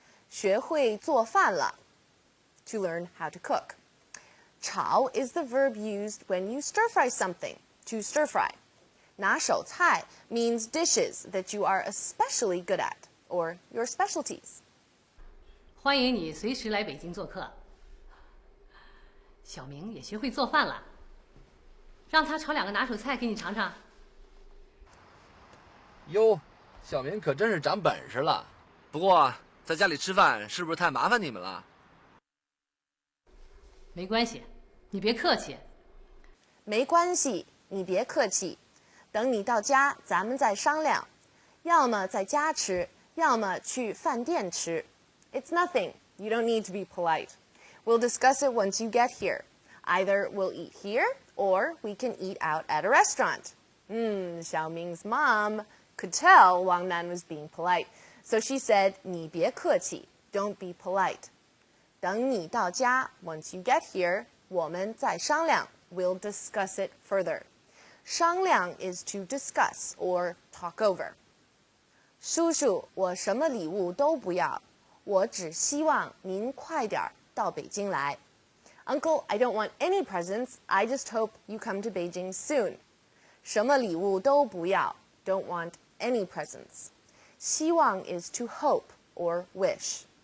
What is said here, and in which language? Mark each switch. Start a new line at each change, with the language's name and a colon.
English: 学会做饭了 to learn how to cook. 炒 is the verb used when you stir fry something, to stir fry. 拿手菜 means dishes that you are especially good at, or your specialties.
Chinese: 欢迎你随时来北京做客。小明也学会做饭了，让他炒2个拿手菜给你尝尝。哟，小明可真是长本事了。不过在家里吃饭是不是太麻烦你们了？没关系，你别客气。没关系，你别客气。等你到家，咱们再商量。要么在家吃，要么去饭店吃。
English: It's nothing. You don't need to be polite. We'll discuss it once you get here. Either we'll eat here, or we can eat out at a restaurant. Xiaoming's mom could tell Wang Nan was being polite, so she said,
Chinese: 你别客气,
English: don't be polite.
Chinese: 等你到家,
English: once you get here,
Chinese: 我们再商量,
English: we'll discuss it further. 商量 is to discuss or talk over.
Chinese: 叔叔，我什么礼物都不要，我只希望您快点到北京来。
English: Uncle, I don't want any presents. I just hope you come to Beijing soon.
Chinese: 什么礼物都不要
English: don't want any presents. 希望 is to hope or wish.